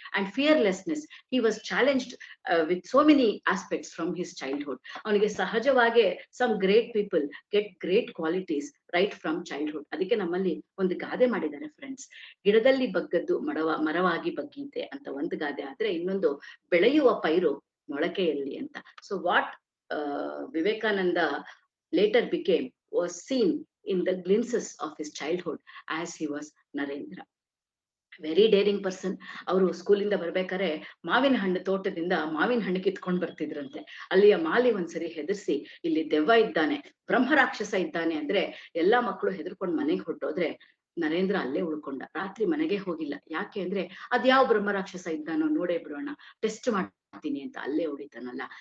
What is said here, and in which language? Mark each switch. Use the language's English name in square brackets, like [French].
[English] And fearlessness, he was challenged with so many aspects from his childhood. [Kannada] ಅವನಿಗೆ ಸಹಜವಾಗಿ [English] Some great people get great qualities right from childhood. [Kannada] ಅದಕ್ಕೆ ನಮ್ಮಲ್ಲಿ ಒಂದು ಗಾದೆ ಮಾಡಿದ್ದಾರೆ ಫ್ರೆಂಡ್ಸ್, ಗಿಡದಲ್ಲಿ ಬಗ್ಗದ್ದು ಮರವಾಗಿ ಬಗ್ಗೀತೆ ಅಂತ ಒಂದು ಗಾದೆ ಆದ್ರೆ, ಇನ್ನೊಂದು ಬೆಳೆಯುವ ಪೈರು ಮೊಳಕೆಯಲ್ಲಿ ಅಂತ. [English] So what Vivekananda later became was seen in the glimpses of his childhood as he was Narendra. Very daring person. [Kannada] ಅವರು ಸ್ಕೂಲಿಂದ ಬರ್ಬೇಕಾದ್ರೆ ಮಾವಿನ ಹಣ್ಣು ತೋಟದಿಂದ ಮಾವಿನ ಹಣ್ಣು ಕಿತ್ಕೊಂಡ್ ಬರ್ತಿದ್ರಂತೆ. ಅಲ್ಲಿಯ ಮಾಲಿ ಒಂದ್ಸರಿ ಹೆದರ್ಸಿ, ಇಲ್ಲಿ ದೆವ್ವ ಇದ್ದಾನೆ, ಬ್ರಹ್ಮರಾಕ್ಷಸ ಇದ್ದಾನೆ ಅಂದ್ರೆ ಎಲ್ಲಾ ಮಕ್ಕಳು ಹೆದರ್ಕೊಂಡ್ ಮನೆಗೆ ಹೊರಟೋದ್ರೆ ನರೇಂದ್ರ ಅಲ್ಲೇ ಉಳ್ಕೊಂಡ. ರಾತ್ರಿ ಮನೆಗೆ ಹೋಗಿಲ್ಲ. ಯಾಕೆ ಅಂದ್ರೆ ಅದ್ಯಾವ ಬ್ರಹ್ಮರಾಕ್ಷಸ ಇದ್ದಾನೋ ನೋಡೇ ಬಿಡೋಣ, ಟೆಸ್ಟ್ ಮಾಡ್ತೀನಿ ಅಂತ ಅಲ್ಲೇ ಉಳಿತಾನಲ್ಲ.